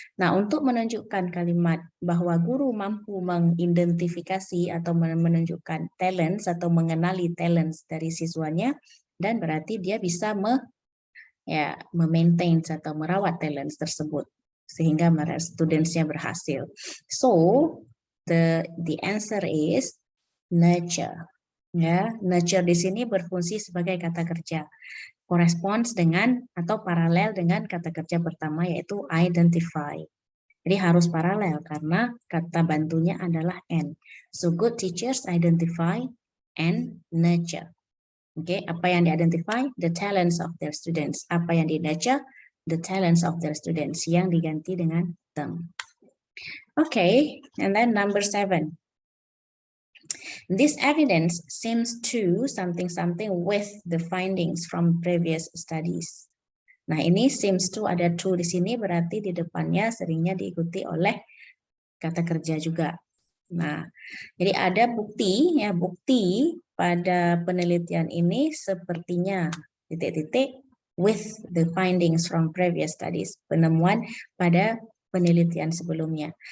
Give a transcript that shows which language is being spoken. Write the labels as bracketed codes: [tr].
[id] Nah, untuk menunjukkan kalimat bahwa guru mampu mengidentifikasi atau menunjukkan talents atau mengenali talents dari siswanya, dan berarti dia bisa memaintain atau merawat talents tersebut sehingga studentsnya berhasil. [en] So, the answer is nurture. [id] Ya, nurture di sini berfungsi sebagai kata kerja, corresponds dengan atau paralel dengan kata kerja pertama, yaitu identify. Jadi harus paralel karena kata bantunya adalah and. [en] So good teachers identify and nurture. [id] Oke, apa yang di-identify? [en] The talents of their students. [id] Apa yang di-nurture? [en] The talents of their students, [id] yang diganti dengan [en] them. Okay, and then number 7. This evidence seems to something with the findings from previous studies. [id] Nah, ini seems to, ada to di sini, berarti di depannya seringnya diikuti oleh kata kerja juga. Nah, jadi ada bukti pada penelitian ini sepertinya titik-titik [en] with the findings from previous studies, [id] penemuan pada penelitian sebelumnya.